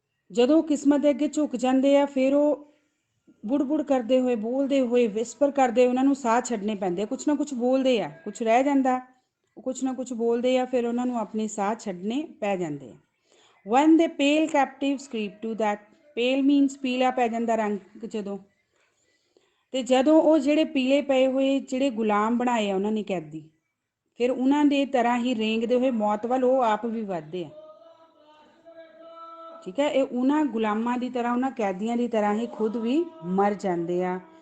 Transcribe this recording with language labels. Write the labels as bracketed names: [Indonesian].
[Punjabi] ਜਦੋਂ ਕਿਸਮਤ ਦੇ ਅੱਗੇ ਝੁਕ ਜਾਂਦੇ ਆ, ਫਿਰ ਉਹ ਬੁੜ ਕਰਦੇ ਹੋਏ, ਬੋਲਦੇ ਹੋਏ, ਵਿਸਪਰ ਕਰਦੇ, ਉਹਨਾਂ ਨੂੰ ਸਾਹ ਛੱਡਣੇ ਪੈਂਦੇ ਆ। ਕੁਛ ਨਾ ਕੁਛ ਬੋਲਦੇ ਆ, ਕੁਛ ਰਹਿ ਜਾਂਦਾ, ਉਹ ਕੁਛ ਨਾ ਕੁਛ ਬੋਲਦੇ ਆ, ਫਿਰ ਉਹਨਾਂ ਨੂੰ ਆਪਣੇ ਸਾਹ ਛੱਡਣੇ ਪੈ ਜਾਂਦੇ ਆ। [English] when the pale captives creep to that. pale means [Punjabi] ਪੀਲਾ ਪੈ ਜਾਂਦਾ ਰੰਗ ਜਦੋਂ। ਅਤੇ ਜਦੋਂ ਉਹ ਜਿਹੜੇ ਪੀਲੇ ਪਏ ਹੋਏ ਜਿਹੜੇ ਗੁਲਾਮ ਬਣਾਏ ਆ ਉਹਨਾਂ ਨੇ ਕੈਦੀ, ਫਿਰ ਉਹਨਾਂ ਦੇ ਤਰ੍ਹਾਂ ਹੀ ਰੇਂਗਦੇ ਹੋਏ ਮੌਤ ਵੱਲ ਉਹ ਆਪ ਵੀ ਵੱਧਦੇ ਆ। ਠੀਕ ਹੈ, ਇਹ ਉਹਨਾਂ ਗੁਲਾਮਾਂ ਦੀ ਤਰ੍ਹਾਂ, ਉਹਨਾਂ ਕੈਦੀਆਂ ਦੀ ਤਰ੍ਹਾਂ ਹੀ ਖੁਦ ਵੀ ਮਰ ਜਾਂਦੇ ਆ।